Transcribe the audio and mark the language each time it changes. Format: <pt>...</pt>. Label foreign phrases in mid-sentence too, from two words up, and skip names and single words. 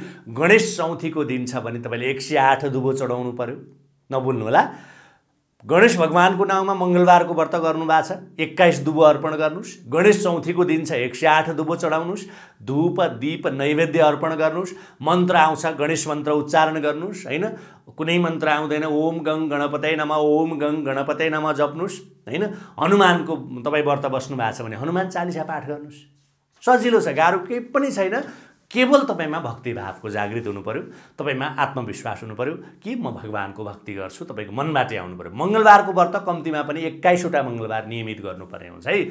<ne>गणेश चौथीको दिन छ भने तपाईले 108 दुबो चढाउनु पर्यो, नभुल्नु होला। गणेश भगवानको नाममा मङ्गलबारको व्रत गर्नु भएको छ, 21 दुबो अर्पण गर्नुहोस्। गणेश चौथीको दिन छ, 108 दुबो चढाउनुहोस्, धूप दीप नैवेद्य अर्पण गर्नुहोस्। मन्त्र आउँछ, गणेश मन्त्र उच्चारण गर्नुहोस् हैन, कुनै मन्त्र आउँदैन,</ne> <sa>ओम गङ गणपतये नमः, ओम गङ गणपतये नमः</sa> <ne>जप्नुहोस् हैन। हनुमानको तपाईँ व्रत बस्नु भएको छ भने हनुमान चालिसा पाठ गर्नुहोस्, सजिलो छ, गाह्रो केही पनि छैन। केवल तपाईमा भक्तिभावको जागृत हुनु पर्यो, तपाईमा आत्मविश्वास हुनु पर्यो कि म भगवानको भक्ति गर्छु, तपाईँको मनबाटै आउनु पर्यो। मङ्गलबारको व्रत कम्तीमा पनि 21 वटा मङ्गलबार नियमित गर्नुपर्ने हुन्छ है।</ne>